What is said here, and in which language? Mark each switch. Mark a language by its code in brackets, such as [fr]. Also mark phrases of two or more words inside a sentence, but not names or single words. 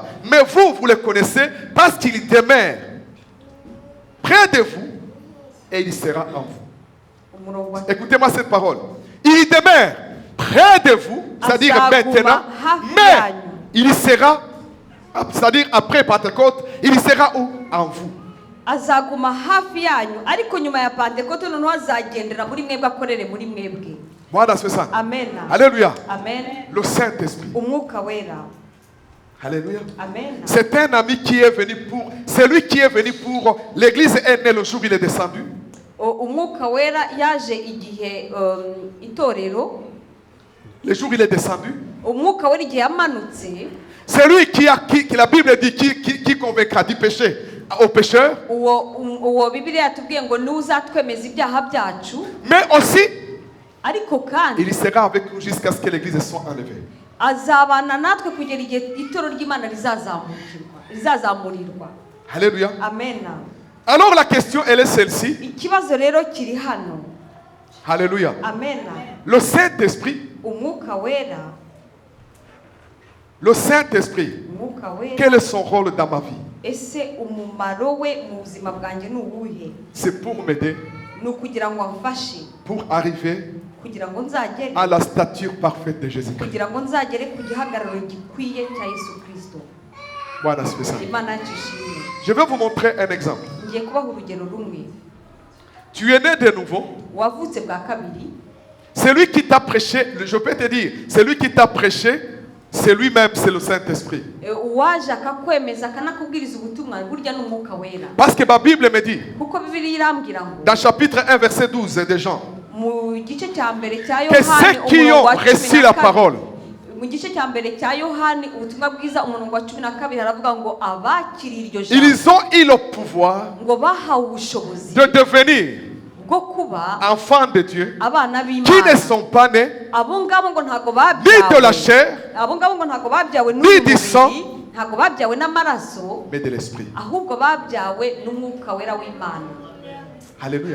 [fr] Mais vous, vous le connaissez parce qu'il demeure près de vous et il sera en vous. Écoutez-moi cette parole. Il demeure près de vous, c'est-à-dire maintenant, mais il sera, c'est-à-dire après Pentecôte, il sera où? En vous. [rw] Azaguma hafi yanyu ariko nyuma ya Pentekote noneho azagendera muri mwebwe akorere muri mwebwe. [sw] Bwana asifiwe sana. [fr] Amen. Alléluia. Amen. Le Saint-Esprit. [rw] Umwuka wera. [fr] Alléluia. Amen. C'est un ami qui est venu pour, c'est lui qui est venu pour, l'église est née le jour où il est descendu. [rw] Umwuka wera yaje igihe itorero. [fr] Le jour où il est descendu. [rw] Umwuka wera igihe yamanutse. [fr] C'est lui qui la Bible dit qui convaincra du péché aux pécheurs. [rw] Uwo Bibiliya yatubwiye ngo ni uzatwemeza ibyaha byacu. [fr] Mais aussi, [rw] ariko kandi [fr] il sera avec nous jusqu'à ce que l'église soit enlevée. [rw] Azabana natwe kugera igihe itoro ry'Imana rizazamurirwa. [fr] Alléluia. Amen. Alors la question elle est celle-ci. [rw] Ikibazo rero kiri hano. [fr] Alléluia. Amen. Le Saint-Esprit. [rw] Umwuka wera. [fr] Le Saint-Esprit. Quel est son rôle dans ma vie? [rw] Ese umumaro we mu buzima bwanjye ni uwuhe? [fr] C'est pour m'aider. [rw] Ni ukugira ngo amfashe. [fr] Pour arriver [rw] kugira ngo nzagere [fr] à la stature parfaite de Jésus-Christ. [rw] Kugira ngo nzagere ku gihagararo gikwiye cya Yesu Kristo. [sw] Bwana asifiwe sana. [rw] Imana yishimye. [fr] Je vais vous montrer un exemple. [rw] Ngiye kubaha urugero rumwe. [fr] Tu es né de nouveau. [rw] Wavutse bwa kabiri. [fr] Celui qui t'a prêché, je peux te dire, celui qui t'a prêché, c'est lui-même, c'est le Saint-Esprit. [rw] Waje akakwemeza akanakubwiriza ubutumwa burya n'umwuka wera. [fr] Parce que ma Bible me dit, [rw] kuko Bibiliya irambwira ngo [fr] dans chapitre 1 verset 12 de Jean, [rw] mu gice cya mbere cya [fr] que ceux qui ont reçu la parole, [rw] mu gice cya mbere cya Yohani ubutumwa bwiza umurongo wa 12 haravuga ngo abakiriye iryo jambo [fr] ils ont eu le pouvoir [rw] ngo bahawe ubushobozi [fr] de devenir enfants de Dieu qui ne sont pas nés ni de la chair, ni du sang, mais de l'esprit. Alléluia.